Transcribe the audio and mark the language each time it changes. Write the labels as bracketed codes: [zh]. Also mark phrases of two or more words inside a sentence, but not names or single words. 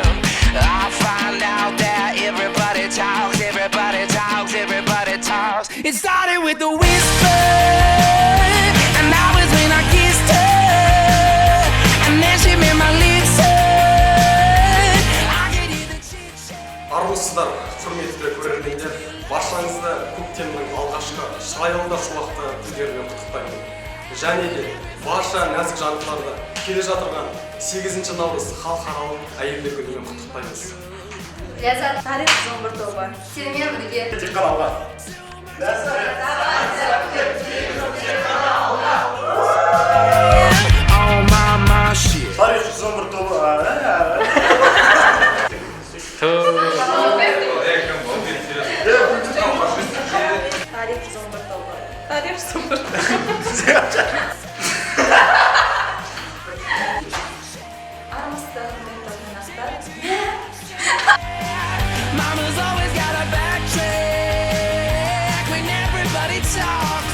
[en] I find out that everybody talks, everybody talks, everybody talks. It started with a whisper, and that was when I kissed her, and then she made my lips hurt. I could hear the chit-chat. [kk] Армысыздар, құрметті көрермендер. Баршаңызды көктемнің алғашқы шырайлы да шуақты күндерімен құттықтаймын. Және де барша нәзік жандыларды келе жатырған 8 наурыз халықаралық әйелдер күнімен құттықтаймыз. Ләззат тарих зомбыр тобы. Сенімен бірге. Тек қана алға. [en] On my shit. [kk] Тарих зомбыр тобы. Тарих зомбыр тобы. Тарих зомбыр. Армысыздар, құрметті тыңдармандар. [en] Mama's always got a backtrack when everybody talks.